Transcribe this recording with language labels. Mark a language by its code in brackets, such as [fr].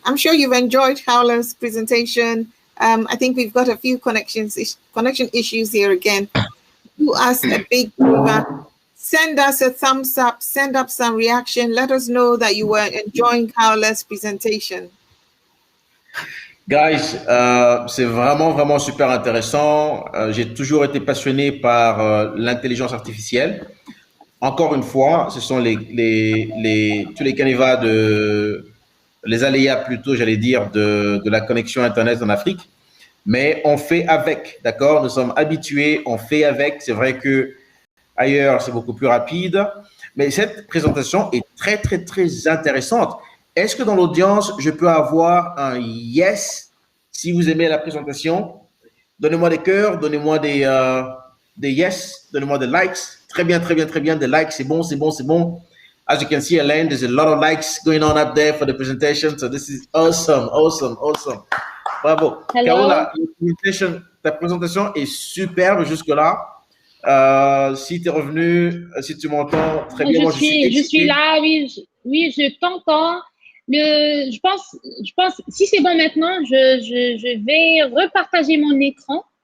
[en] I'm sure you've enjoyed Kaola's presentation. I think we've got a few connection issues here again. Do us a big favor. Send us a thumbs up. Send up some reaction. Let us know that you were enjoying Kaola's presentation. [fr] Guys, c'est vraiment, vraiment super intéressant. J'ai toujours été passionné par l'intelligence artificielle. Encore une fois, ce sont tous les canevas les aléas plutôt, j'allais dire, de la connexion Internet en Afrique. Mais on fait avec, d'accord? Nous sommes habitués, on fait avec. C'est vrai que ailleurs, c'est beaucoup plus rapide. Mais cette présentation est très, très, très intéressante. Est-ce que dans l'audience, je peux avoir un yes si vous aimez la présentation? Donnez-moi des cœurs, donnez-moi des yes, donnez-moi des likes. Très bien, très bien, très bien. Des likes, c'est bon, c'est bon, c'est bon. [en] As you can see, Elaine, there's a lot of likes going on up there for the presentation. So this is awesome, awesome, awesome. [fr] Bravo. Kaola, ta présentation est superbe jusque-là. Si tu es revenu, si tu m'entends, très bien. Je suis là, oui, je t'entends. Je pense, si c'est bon maintenant, je vais repartager mon écran.